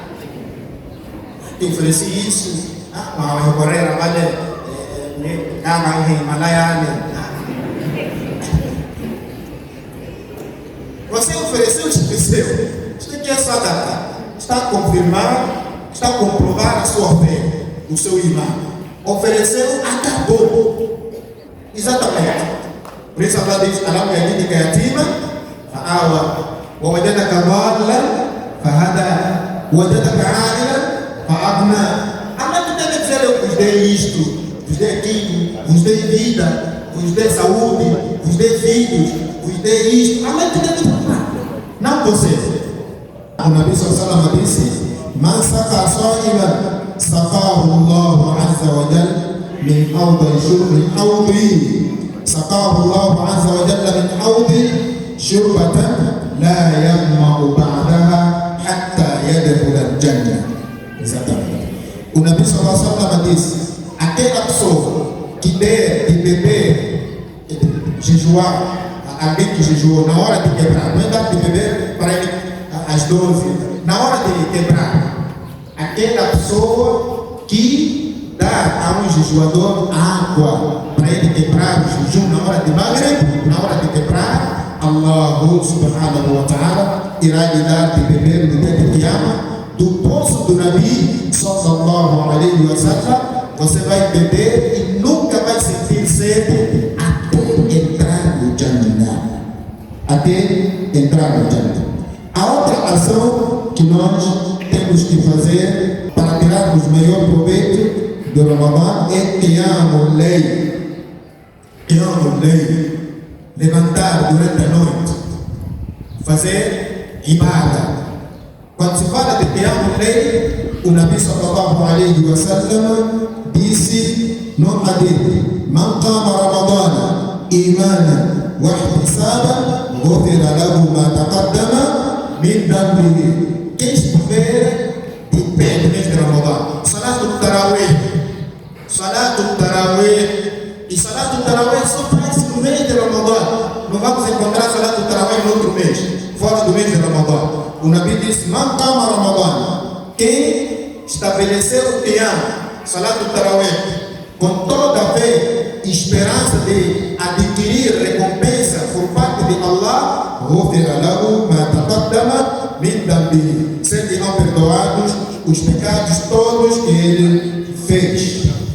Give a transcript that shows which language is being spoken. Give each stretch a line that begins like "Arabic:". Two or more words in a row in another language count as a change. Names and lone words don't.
Portuguese: Eu ofereci isso, mas eu correr a malha, você ofereceu, esqueceu. Isso aqui é só data. Está a confirmar, está a comprovar a sua fé, o seu imã. Ofereceu, acabou. Exatamente. Por isso Allah diz:
Arabic: ألم يجدك يتيما فآوى ووجدك ضالا فهدى ووجدك عائلا فأغنى.
Portuguese: Allah não deve dizer: eu vos dei isto, vos dei aquilo, vos dei vida, vos dei saúde, vos dei filhos, vos dei isto. Allah não deve falar. Não você. O Nabi
Arabic: صلى الله عليه وسلم
Portuguese: disse:
Arabic: من سقى صائما سقاه الله عز وجل من حوضي شربي حوضي. سقاه الله عز وجل من حوض شربة لا يظمأ بعدها حتى يدخل الجنة.
Portuguese: O Nabi
Arabic: صلى الله عليه وسلم
Portuguese: disse: aquela pessoa que der de beber, jejuar, alguém que jejuou na hora de quebrar, não é dar de beber para ele às 12, na hora de quebrar, aquela pessoa que dá a um jejuador água para ele quebrar o jejum na hora de Maghrib, na hora de quebrar, Allah
Arabic: سبحانه وتعالى
Portuguese: irá lhe dar de beber no dia de Qiyamah do poço do Nabi
Arabic: صلى الله عليه وسلم.
Portuguese: Você vai beber e nunca vai sentir sede até entrar no Jannah. Até entrar no Jannah. A outra ação que nós temos que fazer para tirarmos o melhor proveito do Ramadã é Qiyamul Layl. Qiyamul Layl, levantar durante a noite, fazer ibadah. Quando se fala de Qiyamul Layl, o Nabi
Arabic: صلى الله عليه وسلم
Portuguese: disse no hadith:
Arabic: من قام رمضان إيمانا واحتسابا غفر له ما تقدم من ذنبه.
Portuguese: Quem estiver de pé no mês de Ramadã, Salatul Tarawih, e Salatul Tarawih só faz no mês de Ramadã. Não vamos encontrar Salatul Tarawih no outro mês, fora do mês de Ramadã. O Nabi disse:
Arabic: من قام رمضان,
Portuguese: quem estabeleceu o Qiyam, Salatul Tarawih, com toda a fé e esperança de adquirir recompensa por parte de Allah,
Arabic: غفر له ما تقدم من ذنبه,
Portuguese: serão perdoados os pecados todos que ele fez.